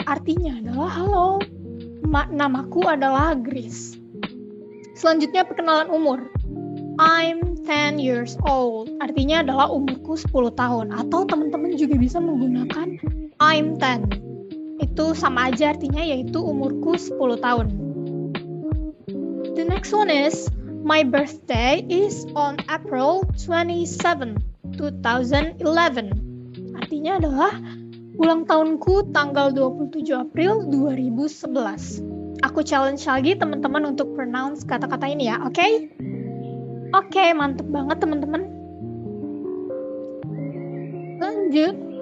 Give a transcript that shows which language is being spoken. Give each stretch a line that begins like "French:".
Indonesian: Artinya adalah halo, namaku adalah Grace. Selanjutnya perkenalan umur.
English: I'm 10 years old.
Indonesian: Artinya adalah umurku 10 tahun. Atau teman-teman juga bisa menggunakan
English: I'm 10.
Indonesian: Itu sama aja artinya, yaitu umurku 10 tahun.
English: The next one is my birthday is on April 27, 2011.
Indonesian: Artinya adalah ulang tahunku tanggal 27 April 2011. Aku challenge lagi teman-teman untuk pronounce kata-kata ini ya, oke? Oke, mantep banget teman-teman. Lanjut.